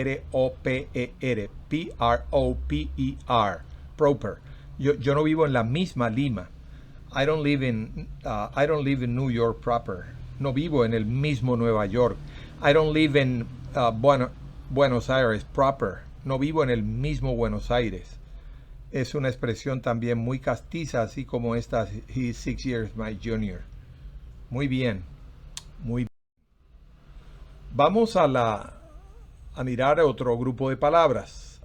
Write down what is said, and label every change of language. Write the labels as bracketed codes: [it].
[en] P-R-O-P-E-R, P-R-O-P-E-R, proper. [es] Yo no vivo en la misma Lima. [en] I don't live in New York proper. [es] No vivo en el mismo Nueva York. [en] I don't live in Buenos Aires proper. [es] No vivo en el mismo Buenos Aires. Es una expresión también muy castiza, así como esta, [en] he's 6 years my junior. [es] Muy bien, muy bien. Vamos a mirar otro grupo de palabras.